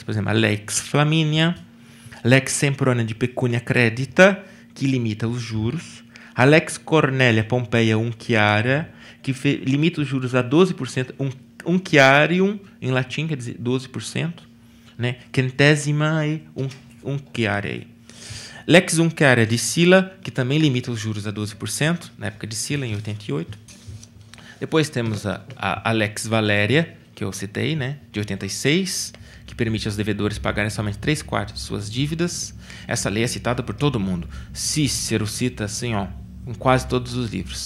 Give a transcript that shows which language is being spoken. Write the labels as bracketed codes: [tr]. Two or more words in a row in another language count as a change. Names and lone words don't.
[pt] Por exemplo, a Lex Flaminia, Lex Sempronia de Pecunia Credita, que limita os juros, a Lex Cornelia Pompeia Unciaria, que limita os juros a 12%, unciarium, em latim, quer dizer 12%, né? [la] Centesimae unciariae. [pt] Lex Unciaria de Sila, que também limita os juros a 12%, na época de Sila, em 88. Depois temos a Lex Valéria, que eu citei, né, de 86, que permite aos devedores pagarem somente 3/4 de suas dívidas. Essa lei é citada por todo mundo. Cícero cita assim, em quase todos os livros.